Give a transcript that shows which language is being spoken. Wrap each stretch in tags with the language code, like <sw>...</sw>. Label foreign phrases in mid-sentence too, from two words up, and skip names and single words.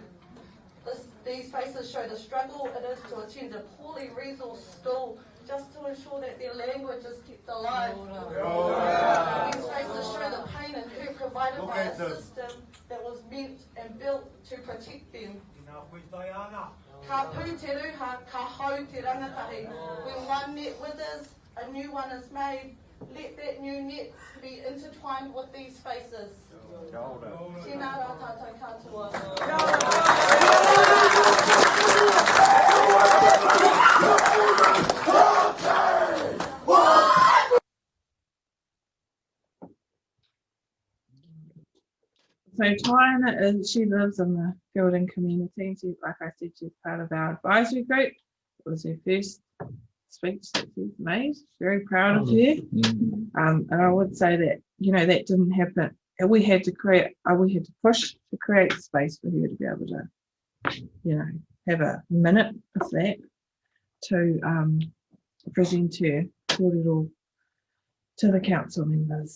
<en>These faces show the struggle it is to attend a poorly resourced school just to ensure that their language is kept alive. These faces show the pain and hurt provided by a system that was meant and built to protect them.</en> <mi>Ka pū te ruha, ka hau te rangatahi.</mi> <en>When one net withers, a new one is made. Let that new net be intertwined with these faces.</en> <mi>Tēnā rā tātou katoa.</mi> <en>So Taina she lives in the Fielding community. She, like I said, she's part of our advisory group. It was her first speech that she's made. Very proud of her. And I would say that, you know, that didn't happen. We had to push to create space for her to be able to, you know, have a minute of that to present her kōrero to the council members.</en>